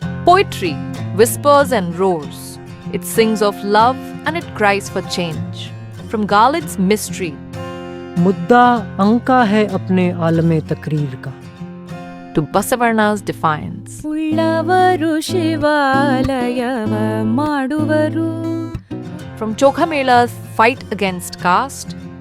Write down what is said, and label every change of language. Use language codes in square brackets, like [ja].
[en] Poetry whispers and roars. It sings of love and it cries for change. From Ghalib's mystery [ur] मुद्दा अंका है अपने आलमे तकरीर का [en] to Basavarna's defiance. [kn] ಉಳ್ಳವರು ಶಿವಾಲಯವ ಮಾಡುವರು. [en] From Chokhamela's fight against caste